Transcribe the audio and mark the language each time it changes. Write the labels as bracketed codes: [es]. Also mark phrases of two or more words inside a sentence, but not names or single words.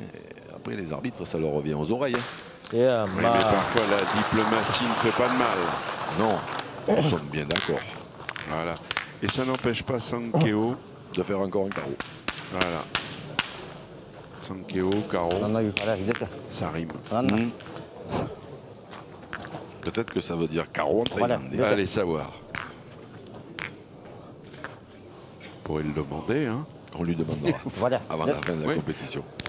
[fr] Et après, les arbitres, ça leur revient aux oreilles. Hein. Yeah, Oui, mais parfois la diplomatie ne fait pas de mal. Non, nous sommes bien d'accord Voilà. Et ça n'empêche pas Sankeo. de faire encore un carreau. Voilà. Sankeo, carreau, [th] นั่นน่ะอยู่ฝ่ายแรกเด็ดจ้ะ [fr] ça rime. [th] นั่นน่ะ [fr] Peut-être que ça veut dire carreau en Voilà. thaïlandais. Allez savoir. Vous pourrez le demander, hein. On lui demandera [th] ว่าเดี๋ยว [fr] avant [th] เด็ด [fr] la fin de la Oui. compétition.